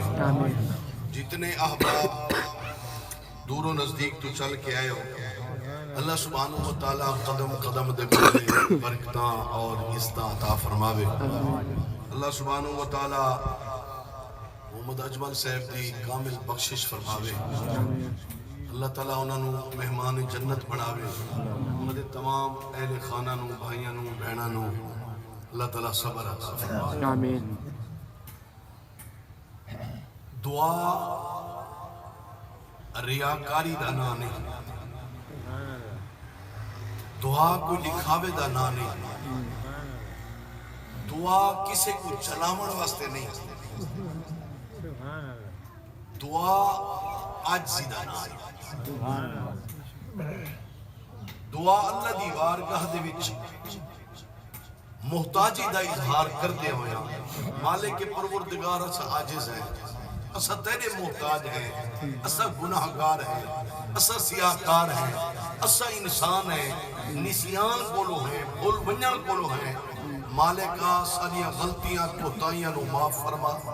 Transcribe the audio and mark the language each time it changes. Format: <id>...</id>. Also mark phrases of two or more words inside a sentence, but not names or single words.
<pa>جتنے احباب دور و نزدیک تو چل کے آئے ہو اللہ</pa> <ar>سبحانہ و تعالیٰ</ar> <pa>قدم قدم دے بڑے برکتاں اور عزتاں عطا فرماوے. اللہ</pa> <ar>سبحانہ و تعالیٰ</ar> <pa>محمد اجمل صاحب دی کامل بخشش فرماوے. اللہ تعالیٰ انہاں نو مہمان جنت بناوے. انہاں دے تمام اہل خانہ نو بھائیاں نو بہناں نو اللہ تعالیٰ صبر عطا فرماوے. آمین. دعا ریاکاری دا نا نہیں, دعا کوئی لکھاوے دا نا نہیں, دعا کسے کو چلاون واسطے نہیں, دعا عاجزی دا نا ہے. دعا اللہ دی بارگاہ دے وچ محتاجی دا اظہار کردے ہویا مالک پروردگار اسا عاجز ہے, اسا تیرے محتاج ہیں, اسا گناہگار ہیں, اسا سیاہکار ہیں, اسا انسان ہیں, نسیان کولو ہیں, بھول ونجن کولو ہیں. مالکہ ساریاں غلطیاں کوتاہیاں نو معاف فرما.</pa>